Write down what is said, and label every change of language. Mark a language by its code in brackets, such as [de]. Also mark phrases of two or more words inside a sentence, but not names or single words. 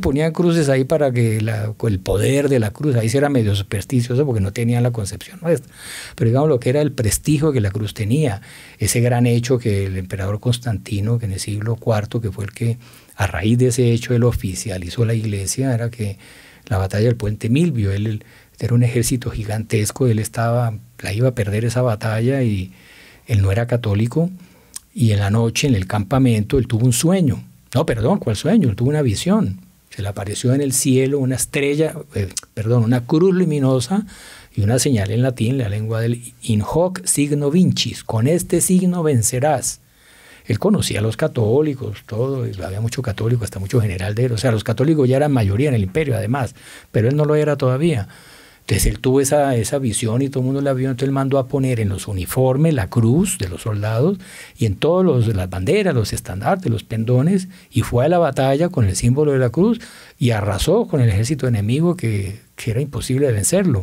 [es] ponían cruces ahí para que el poder de la cruz, ahí sí era medio supersticioso porque no tenían la concepción nuestra, pero digamos lo que era el prestigio que la cruz tenía, ese gran hecho que el emperador Constantino, que en el siglo IV, que fue el que a raíz de ese hecho él oficializó la iglesia, era que la batalla del Puente Milvio, él era un ejército gigantesco, él la iba a perder esa batalla y él no era católico, y en la noche en el campamento él tuvo un sueño. No, perdón, ¿cuál sueño? Él tuvo una visión. Se le apareció en el cielo una estrella, una cruz luminosa y una señal en latín, la lengua del [la] in hoc signo vincis, [es] con este signo vencerás. Él conocía a los católicos, todo, había mucho católico, hasta mucho general de él. O sea, los católicos ya eran mayoría en el imperio, además, pero él no lo era todavía. Entonces él tuvo esa visión y todo el mundo la vio, entonces él mandó a poner en los uniformes la cruz de los soldados y en todas las banderas, los estandartes, los pendones, y fue a la batalla con el símbolo de la cruz y arrasó con el ejército enemigo que era imposible de vencerlo.